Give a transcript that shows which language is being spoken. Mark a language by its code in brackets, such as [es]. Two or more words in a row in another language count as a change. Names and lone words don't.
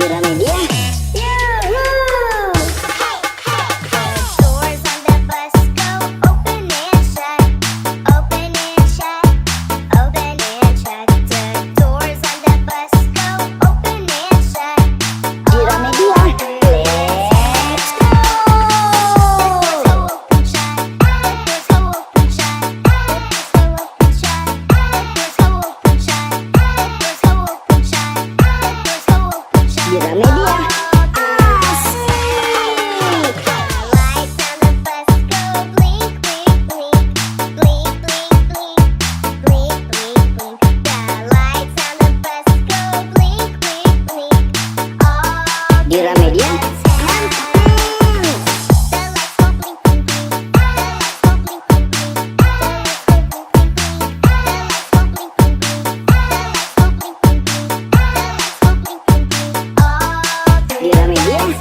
[id] Gramedia. Yuhuu. [en] The doors on the bus go open and shut, open and shut, open and shut. The doors on the bus go open and shut. [id] Di Gramedia. [en] Let's go. Open shut, doors go open shut, doors go open shut, doors go open shut, doors go open shut, doors go open shut. [id] Di Gramedia. Asik. [en] The lights on the bus go blink, blink, blink, blink, blink, blink, blink, blink, blink. The lights on the bus go blink, blink, blink. All [id] Di Gramedia. Di Gramedia.